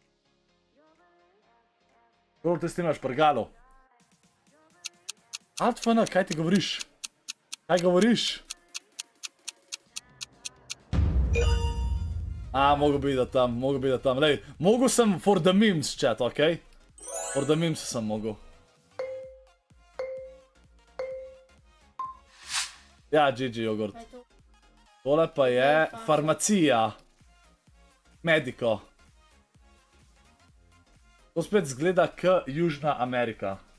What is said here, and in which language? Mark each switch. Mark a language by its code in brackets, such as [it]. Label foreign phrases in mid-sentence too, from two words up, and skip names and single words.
[sl] Kako ti streamaš prgalo? Altfana, kaj ti govoriš? Kaj govoriš? Mogo bi da tam, lej, mogo sem [en] for the memes chat, [sl] okej? [en] For the memes [sl] sem mogo. Ja, GG jogurt. Tole pa je farmacija. Mediko. To spet zgleda k Južna Amerika.